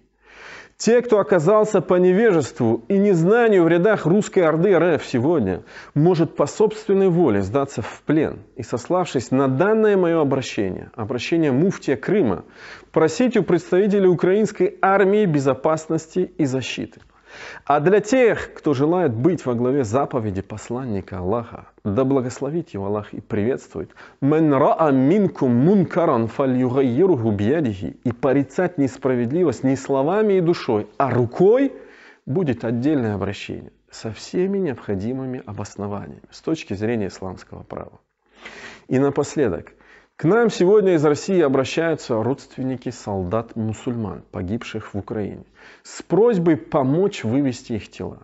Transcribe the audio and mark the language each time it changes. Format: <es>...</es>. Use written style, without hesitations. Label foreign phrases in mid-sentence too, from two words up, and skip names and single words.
<ru>Те, кто оказался по невежеству и незнанию в рядах русской орды РФ сегодня, может по собственной воле сдаться в плен и, сославшись на данное мое обращение муфтия Крыма, просить у представителей украинской армии безопасности и защиты. А для тех, кто желает быть во главе заповеди посланника Аллаха, да благословит его Аллах и приветствует,</ru> <ar>«من رأى منكم منكرا فليغيره بيده»,</ar> <ru>и порицать несправедливость не словами и душой, а рукой, будет отдельное обращение со всеми необходимыми обоснованиями с точки зрения исламского права. И напоследок, к нам сегодня из России обращаются родственники солдат-мусульман, погибших в Украине, с просьбой помочь вывести их тела.</ru>